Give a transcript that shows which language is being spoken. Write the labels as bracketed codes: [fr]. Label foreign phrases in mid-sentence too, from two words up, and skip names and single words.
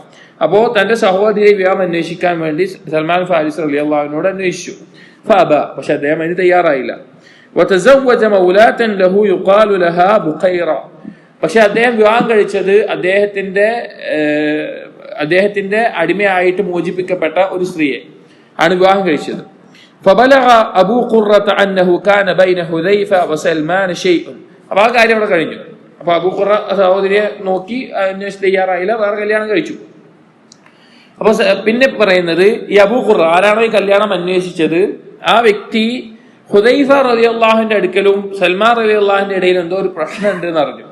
[ml] അപ്പോ തന്റെ സഹോദരിയെ വിവാഹം അന്വേഷിക്കാൻ വേണ്ടി സൽമാൻ ഫാരിസ് റളിയല്ലാഹുവിനോട് അന്വേഷിച്ചു. ഫഅബ, പക്ഷെ അദ്ദേഹം അതിന് തയ്യാറായില്ല. [ar] وتزوج مولاة له يقال لها بقيرة. [ml] പക്ഷെ അദ്ദേഹം വിവാഹം കഴിച്ചത് അദ്ദേഹത്തിന്റെ അടിമയായിട്ട് മോചിപ്പിക്കപ്പെട്ട ഒരു സ്ത്രീയെ ആണ് വിവാഹം കഴിച്ചത്. [ar] فبلغ أبو قرة أنه كان بين حذيفة وسلمان شيء. [ml] അപ്പൊ ആ കാര്യം അവിടെ കഴിഞ്ഞു. അപ്പൊ അബൂ ഖുറ സഹോദരിയെ നോക്കി അന്വേഷിച്ച് തയ്യാറായില്ല, വേറെ കല്യാണം കഴിച്ചു. അപ്പൊ പിന്നെ പറയുന്നത് ഈ അബൂ ഖുറ ആരാണോ ഈ കല്യാണം അന്വേഷിച്ചത്, ആ വ്യക്തി ഹുദൈഫ റളിയല്ലാഹുവിന്റെ അടുക്കലും സൽമാൻ റളിയല്ലാഹുവിന്റെ ഇടയിൽ എന്തോ ഒരു പ്രശ്നം ഉണ്ട് എന്ന് അറിഞ്ഞു.